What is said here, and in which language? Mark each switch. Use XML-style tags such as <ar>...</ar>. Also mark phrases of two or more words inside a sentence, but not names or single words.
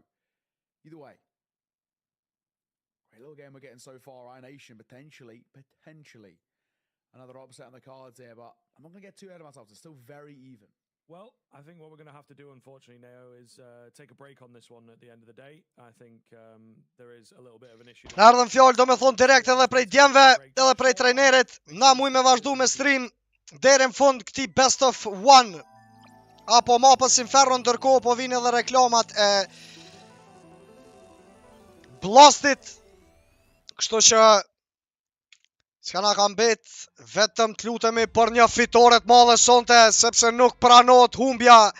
<en>Either way, great little game we're getting so far. iNation, potentially, another upset on the cards here, but I'm not going to get too ahead of myself. It's still very even. Well, I think what we're going to have to do, unfortunately, Neo, is take a break on this one at the end of the day. I think there is a little bit of an issue.</en> <sq>Ardhëm fjallë, do me thonë direkt edhe prej djemve, edhe prej trajnerit. Na muj me vazhdu me stream deri në fund këti best of one. Apo mapës Inferno, ndërkohë po vinë edhe reklamat e blastit. Kështu që s'ka na kam bet, vetëm t'lutemi për një fitore të madhe sonte, sepse nuk pranohet humbja</sq>